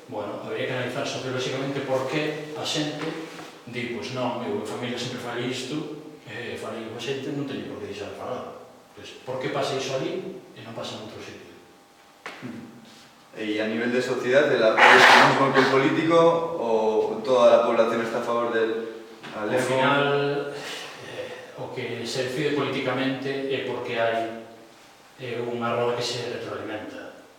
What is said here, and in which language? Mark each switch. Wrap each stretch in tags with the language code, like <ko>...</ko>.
<gl>Bueno, habría que analizar sociolóxicamente por que a xente di, pois non, eu en familia sempre falei isto, falei con xente, non teño por que deixar de falar. Por que pasa iso ali e non pasa en outro sitio?</gl> <es>Y a nivel de sociedad, ¿el apoyo es lo mismo que el político o toda la población está a favor del galego?</es> <gl>Ao final, o que se decide políticamente é porque hai unha roda que se retroalimenta.</gl>